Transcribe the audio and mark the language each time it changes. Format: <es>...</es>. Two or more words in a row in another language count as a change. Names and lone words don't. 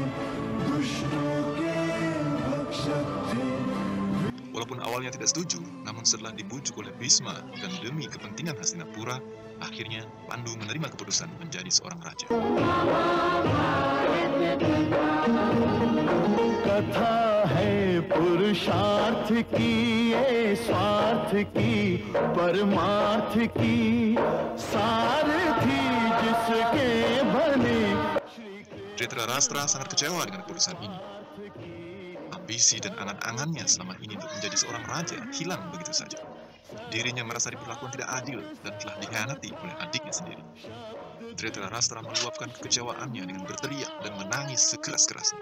<id>Walaupun awalnya tidak setuju, namun Namun setelah dibujuk oleh Bhisma dan demi kepentingan Hastinapura, akhirnya Pandu menerima keputusan menjadi seorang raja.</id> <hi>कथा है पुरुषार्थ की ये स्वार्थ की परमार्थ की सारथी जिसके बने</hi> <id>Dhritarashtra sangat kecewa dengan keputusan ini. Ambisi dan angan-angannya selama ini untuk menjadi seorang raja hilang begitu saja. Dirinya merasa diperlakukan tidak adil dan telah dikhianati oleh adiknya sendiri. Dhritarashtra meluapkan kekecewaannya dengan berteriak dan menangis sekeras-kerasnya.</id>